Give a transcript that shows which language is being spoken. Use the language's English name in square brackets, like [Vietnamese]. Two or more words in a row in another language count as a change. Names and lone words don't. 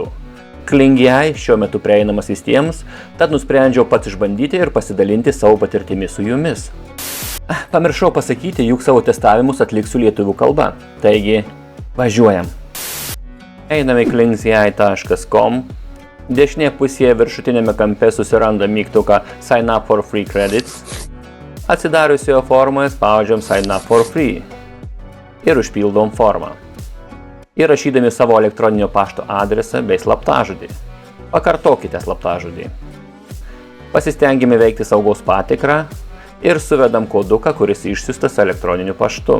[Lithuanian] Kling.ai šiuo metu prieinamas visiems, tad nusprendžiau pats išbandyti ir pasidalinti savo patirtimi su jumis. Pamiršau pasakyti, juk savo testavimus atliksiu lietuvių kalba. Taigi, važiuojam. Einame į kling.ai.com. Dešinėje pusėje viršutinėme kampe susiranda mygtuką [English] Sign up for free credits. [Lithuanian] Atsidariusioje formoje spaudžiam [English] Sign up for free [Lithuanian] ir užpildom formą. Įrašydami savo elektroninio pašto adresą bei slaptažodį. Pakartokite slaptažodį. Pasistengime veikti saugos patikrą ir suvedam koduką, kuris išsiųstas elektroniniu paštu.